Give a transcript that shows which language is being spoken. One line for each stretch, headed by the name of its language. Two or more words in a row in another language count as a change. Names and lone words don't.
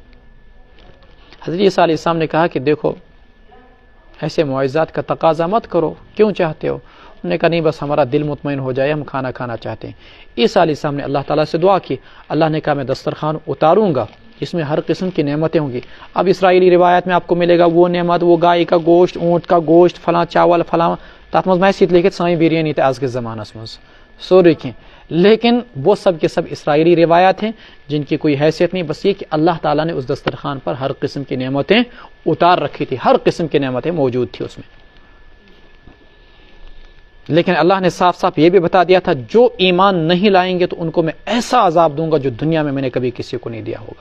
Urdu: حضرت عیسیٰ
Arabic: علیہ السلام
Urdu: نے کہا کہ دیکھو ایسے معجزات کا تقاضا مت کرو، کیوں چاہتے ہو؟ انہوں نے کہا نہیں، بس ہمارا دل مطمئن ہو جائے، ہم کھانا کھانا چاہتے ہیں۔ عیسیٰ
Arabic: علیہ السلام
Urdu: نے اللہ تعالیٰ سے دعا کی، اللہ نے کہا میں دسترخوان اتاروں گا جس میں ہر قسم کی نعمتیں ہوں گی۔ اب اسرائیلی روایت میں آپ کو ملے گا وہ نعمت، وہ گائے کا گوشت، اونٹ کا گوشت، فلاں چاول، فلاں تات مز میں سیت لیکن سائیں بریانی تھے آج کے زمانہ مز سورے کی، لیکن وہ سب کے سب اسرائیلی روایات ہیں جن کی کوئی حیثیت نہیں، بس یہ کہ اللہ تعالیٰ نے اس دسترخوان پر ہر قسم کی نعمتیں اتار رکھی تھی، ہر قسم کی نعمتیں موجود تھی اس میں۔ لیکن اللہ نے صاف صاف یہ بھی بتا دیا تھا جو ایمان نہیں لائیں گے تو ان کو میں ایسا عذاب دوں گا جو دنیا میں نے کبھی کسی کو نہیں دیا ہوگا۔